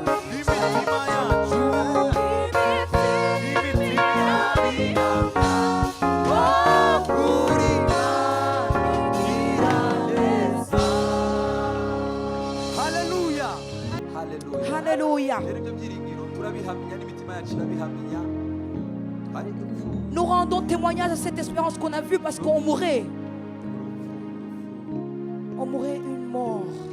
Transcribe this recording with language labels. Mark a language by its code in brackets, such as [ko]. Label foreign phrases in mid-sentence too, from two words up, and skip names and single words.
[rw] Imitima yacu, imitima yacu, oh, uri Imana igira neza. Haleluya. Haleluya. Haleluya. Rero ibyo byiringiro turabihamya, n'imitima yacu irabihamya. Twari dupfuye. [fr] Nous rendons témoignage à cette espérance qu'on a vue parce qu'on mourait. On mourait une mort.